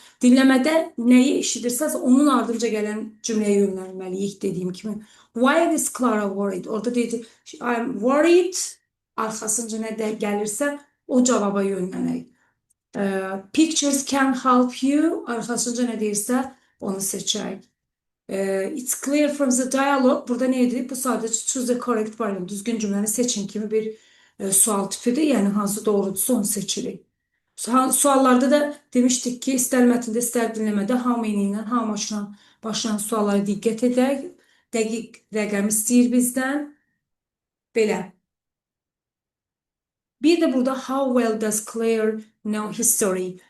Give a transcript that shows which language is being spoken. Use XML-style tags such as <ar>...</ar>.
<az>Dinləmədə nəyi eşidirsəz, onun ardınca gələn cümləyə yönəlməliyik dediyim kimi.</az> <en>Why is Clara worried?</en> <az>Orada deyəcək,</az> <en>I'm worried.</en> <az>Arxasınca nə də gəlirsə, o cavaba yönlənək.</az> <en>Pictures can help you.</en> <az>Arxasınca nə deyirsə, onu seçək.</az> <en>It's clear from the dialogue.</en> <az>Burada ne dedik? Bu sadece</az> <en>choose the correct variant.</en> <az>Düzgün cümləni seçin kimi bir sual tipidir. Yəni hansı doğrudursa onu seçirik. Suallarda da demişdik ki, istər mətndə, istər dinləmədə how many ilə, how much-la başlayan suallara diqqət edək. Dəqiq rəqəm istəyir bizdən. Belə. Bir də burada</az> <en>how well does Claire know history?</en>